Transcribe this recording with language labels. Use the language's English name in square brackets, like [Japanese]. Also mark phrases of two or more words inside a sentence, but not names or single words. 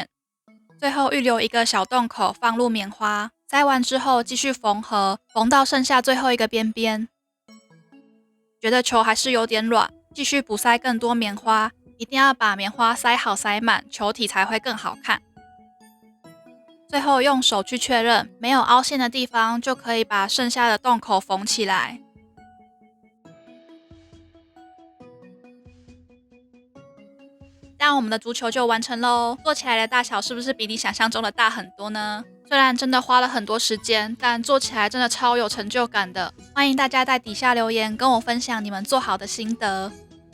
[Chinese] 最後預留一個小洞口放入棉花，塞完之後繼續縫合，縫到剩下最後一個邊邊。覺得球還是有點軟，繼續補塞更多棉花，一定要把棉花塞好塞滿，球體才會更好看。最後用手去確認沒有凹陷的地方，就可以把剩下的洞口縫起來。這樣我們的足球就完成嘍。做起來的大小是不是比你想象中的大很多呢？雖然真的花了很多時間，但做起來真的超有成就感的。歡迎大家在底下留言跟我分享你們做好的心得。